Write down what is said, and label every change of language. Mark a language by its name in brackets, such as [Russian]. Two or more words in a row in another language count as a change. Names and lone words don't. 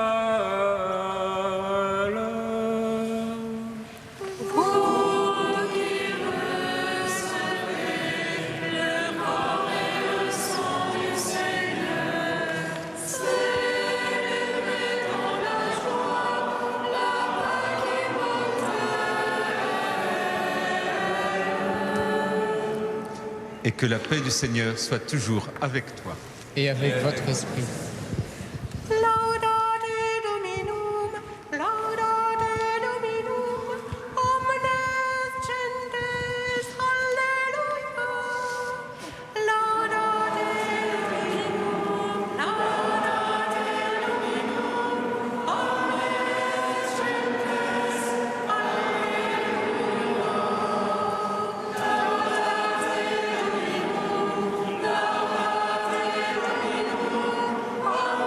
[French] Vous qui recevez le corps et le sang du Seigneur, célébrez dans la joie la Pâque immortelle. Et que la paix du Seigneur soit toujours avec toi. Et avec votre esprit. [Latin] Laudate Dominum, omnes gentes, alleluia. Laudate Dominum, omnes gentes, alleluia.